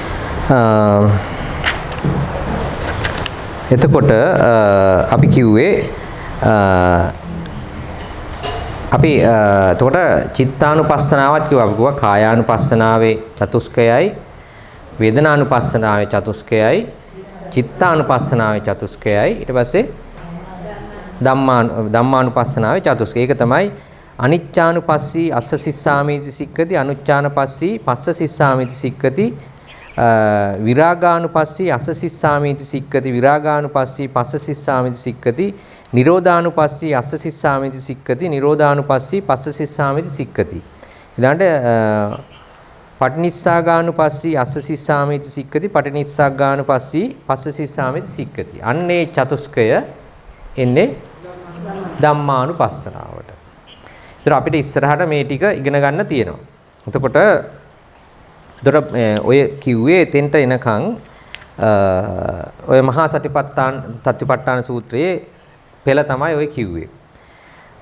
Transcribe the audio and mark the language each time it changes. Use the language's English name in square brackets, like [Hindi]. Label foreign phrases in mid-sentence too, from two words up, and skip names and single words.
[Sinhala] එතකොට අපි කිව්වේ අපි එතකොට චිත්තානුපස්සනාවත් කිව්වා අපි කිව්වා කායානුපස්සනාවේ චතුස්කයයි වේදනානුපස්සනාවේ චතුස්කයයි චිත්තානුපස්සනාවේ චතුස්කයයි ඊට පස්සේ ධම්මානුපස්සනාවේ චතුස්කය. ඒක තමයි [Pali] අනිච්චානුපස්සී අස්ස සිස්සාමිති සික්කති අනුච්චානුපස්සී පස්ස සිස්සාමිති සික්කති විරාගානුපස්සී අස්ස සිස්සාමිති සික්කති විරාගානුපස්සී පස්ස සිස්සාමිති සික්කති නිරෝධානුපස්සී අස්ස සිස්සාමිති සික්කති නිරෝධානුපස්සී පස්ස සිස්සාමිති සික්කති. ඊළඟට පටිනිස්සග්ගානුපස්සී අස්ස සිස්සාමිති සික්කති පටිනිස්සග්ගානුපස්සී පස්ස සිස්සාමිති සික්කති. [Sinhala] අන්නේ චතුස්කය එන්නේ ධම්මානුපස්සනාවට. ඒතර අපිට ඉස්සරහට මේ ටික ඉගෙන ගන්න තියෙනවා. එතකොට ඔය කිව්වේ එතෙන්ට එනකන් ඔය මහා සතිපට්ඨාන සූත්‍රයේ පෙළ තමයි ඔය කිව්වේ.